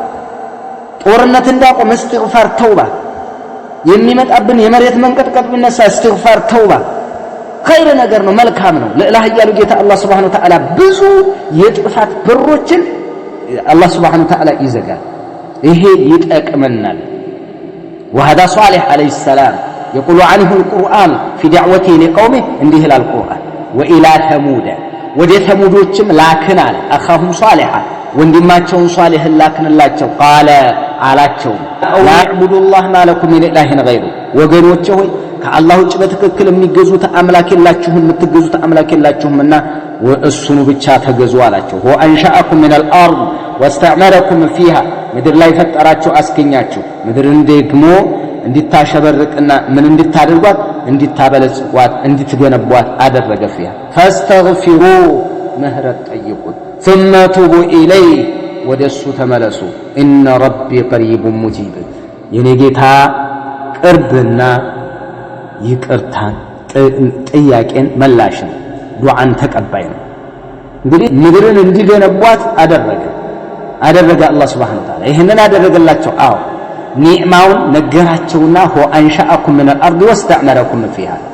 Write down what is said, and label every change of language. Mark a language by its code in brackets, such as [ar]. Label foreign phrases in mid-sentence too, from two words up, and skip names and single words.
[am] ጦርነት እንዳቆም [ar] استغفار توبة፣ [am] የሚመጣብን የመሬት መንቀጥቀጥ ቢነሳ [ar] استغفار توبة። [am] ኸይር ነገር ነው፣ መልካም ነው። ለኃያሉ ጌታ አላህ [ar] سبحانه وتعالى [am] ብዙ የጥፋት በሮችን አላህ [ar] سبحانه وتعالى [am] ይዘጋል። ይሄ ይጠቅመናል። [ar] وهذا صالح عليه السلام يقول عنه القرآن في دعوته لقومه [am] እንዲህ ይላል ቁርአን [ar] وإلى ثمود [am] ወደ ተሙዶችም ላክናል [ar] أخاهم صالحا [am] ወንድማቸውን ሷሊህን ላክንላቸው ቃለ አላቸው [ar] لا اعبدوا الله ما لكم من إله غيره [am] ወገኖቼ ሆይ ከአላህ ውጭ በትክክል የሚገዙት አምላክ የላችሁምና እሱኑ ብቻ ተገዙ አላቸው። [ar] وأنشأكم من الأرض واستعمركم فيها [am] ምድር ላይ ፈጠራችሁ አስገኛችሁ፣ ምድርን ደግሞ እንድታሸበርቅና ምን እንድታደርጓት እንድታበለጽጓት እንድትገነቧት አደረገ። [ar] فيها فاستغفروا [am] ምህረት ጠይቁት፣ [ar] ثم توبوا إليه [am] ወደሱ ተመለሱ። [ar] إن ربي قريب مجيب [am] የኔ ጌታ ቅርብና ይቅርታን ጥያቄን መላሽ ነው፣ ዱዓን ተቀባይ ነው። እንግዲህ ምድርን እንዲገነቧት አደረገ አላህ [ar] سبحانه وتعالى። [am] ይሄንን አደረገላቸው። አዎ ኒዕማውን ነገራቸውና ሆ [ar] أنشأكم من الأرض واستعمركم فيها